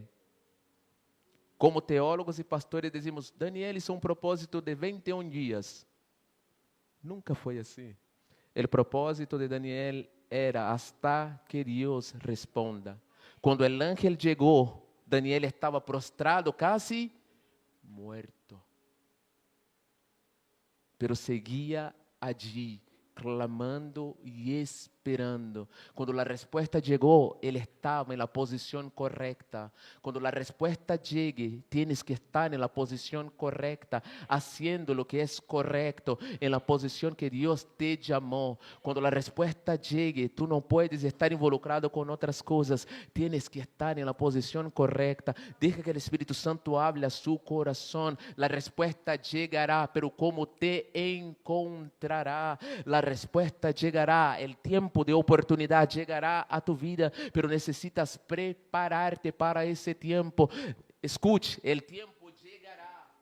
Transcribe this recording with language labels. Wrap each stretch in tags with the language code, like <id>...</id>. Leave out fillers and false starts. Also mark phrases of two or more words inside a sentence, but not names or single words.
<pt>Como teólogos e pastores dizemos: Daniel hizo um propósito de 21 dias. Nunca foi assim. O propósito de Daniel era</pt> <es>hasta que</es> <pt>Deus responda. Quando o ángel chegou, Daniel estava prostrado,</pt> <es>casi muerto. Pero seguia allí,</es> <pt>clamando e esperando. Quando a resposta chegou, ele estava na posição correta. Quando a resposta chegue,</pt> <es>tienes que estar</es> <pt>na posição correta,</pt> <es>haciendo lo que</es> <pt>é correto, na posição que Deus te chamou. Quando a resposta chegue, tu não</pt> <es>puedes estar involucrado</es> <pt>com outras coisas.</pt> <es>Tienes que estar</es> <pt>na posição correta.</pt> <es>Deja que</es> <pt>o Espírito Santo</pt> <es>hable a su</es> <pt>coração. A resposta chegará,</pt> <es>pero como te encontrará.</es> <pt>A resposta chegará, o tempo de oportunidade chegará</pt> <es>a tu vida, pero necessitas prepararte</es> <pt>para esse tempo. Escute, o tempo chegará.</pt>